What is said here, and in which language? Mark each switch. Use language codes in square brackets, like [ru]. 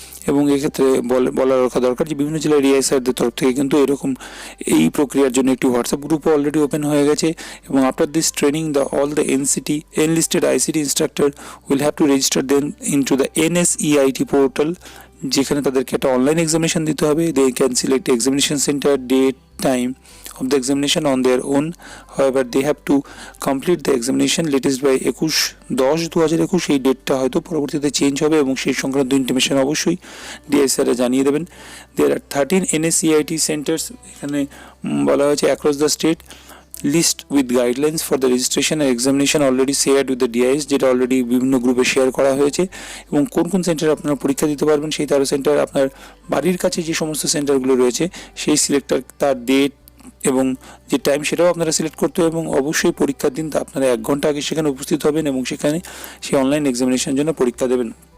[bn] এবং এক্ষেত্রে বলা রাখা দরকার যে বিভিন্ন জেলার রিআই স্যারদের তরফ থেকে কিন্তু এরকম এই প্রক্রিয়ার জন্য একটি হোয়াটসঅ্যাপ গ্রুপও অলরেডি ওপেন হয়ে গেছে। [en] এবং after this training all the enlisted ICT instructor will have to register then into the NSEIT portal, [bn] যেখানে তাদেরকে একটা অনলাইন এক্সামিনেশন দিতে হবে। [en] They can select examination centre, date, time of the examination on their own. However, they have to complete the examination latest by 21/10/2021। [bn] এই ডেটটা হয়তো পরবর্তীতে change হবে, এবং সেই সংক্রান্ত ইনফরমেশন অবশ্যই ডিএসআরএ জানিয়ে দেবেন। [en] There are 13 NSEIT centers, [bn] এখানে বলা হয়েছে [en] across the state, list with guidelines for the registration and examination already shared with the DIS, [bn] যেটা অলরেডি বিভিন্ন গ্রুপে শেয়ার করা হয়েছে। এবং কোন কোন সেন্টারে আপনারা পরীক্ষা দিতে পারবেন, সেই 13 সেন্টার আপনার বাড়ির কাছে যে সমস্ত সেন্টারগুলো রয়েছে, সেই সিলেক্টার, তার ডেট এবং যে টাইম, সেটাও আপনারা সিলেক্ট করতে হবে। এবং অবশ্যই পরীক্ষার দিন তা আপনারা 1 ঘন্টা আগে সেখানে উপস্থিত হবেন, এবং সেখানে সেই অনলাইন এক্সামিনেশনের জন্য পরীক্ষা দেবেন।